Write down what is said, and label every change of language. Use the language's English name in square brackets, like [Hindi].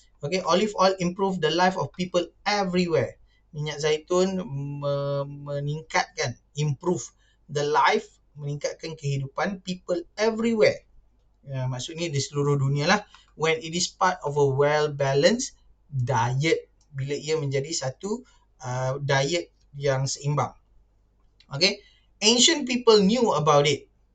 [English] Okay, olive oil improve the life of people everywhere. [Malay] Minyak zaitun meningkatkan, [English] improve the life, [Malay] meningkatkan kehidupan [English] people everywhere. [Malay] Maksudnya di seluruh dunia lah. [English] When it is part of a well-balanced diet. [Malay] Bila ia menjadi satu diet yang seimbang. [English] Okay. Ancient people knew about it.